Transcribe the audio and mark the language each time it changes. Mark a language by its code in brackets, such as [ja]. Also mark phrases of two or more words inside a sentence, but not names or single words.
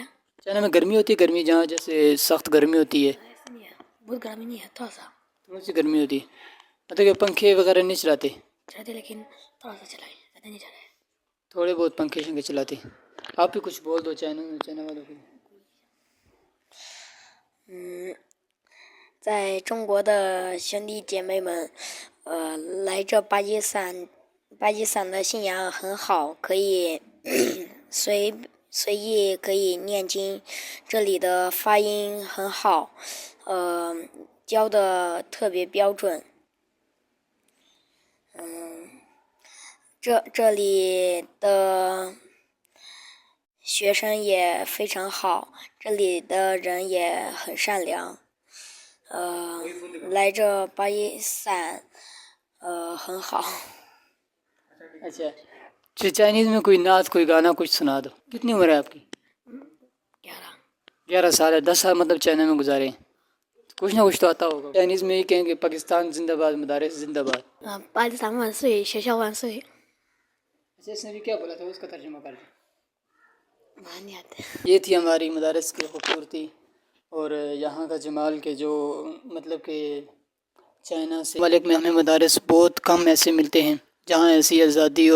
[ur] چائنا میں گرمی ہوتی ہے? گرمی جہاں جیسے سخت گرمی ہوتی ہے? ایسا نہیں ہے، بہت گرمی نہیں ہے, تھوڑی سی گرمی ہوتی ہے، مطلب کہ پنکھے وغیرہ نہیں چلاتے? لیکن تھوڑا سا چلائے، زیادہ نہیں چلائے. تھوڑے بہت پنکھے شنکھے چلاتے۔ آپ بھی کچھ بول دو چائنا والوں کو. [zh] 在中国的兄弟姐妹们，来这巴基斯坦的信仰很好，可以随意可以念经，这里的发音很好，教的特别标准。这里的学生也非常好，这里的人也很善良。来这巴基斯坦很好。 [ur] اچھا، چائنیز میں کوئی نعت کوئی گانا کچھ سنا دو. کتنی عمر ہے آپ کی؟ 11 سال ہے. 10 سال مطلب چائنا میں گزارے، کچھ نہ کچھ تو آتا ہوگا. چائنیز میں ہی کہیں گے پاکستان زندہ باد، مدارس زندہ باد. [zh] 巴基斯坦万岁，学校万岁。 [ur] اچھا، اس نے بھی کیا بولا تھا اس کا ترجمہ کر دو. نہیں آتے. یہ تھی ہماری مدارس کی خوبصورتی اور یہاں کا جمال کے جو، مطلب کہ چائنا سے ملک میں ہمیں مدارس بہت کم ایسے ملتے ہیں جہاں ایسی آزادی ہو.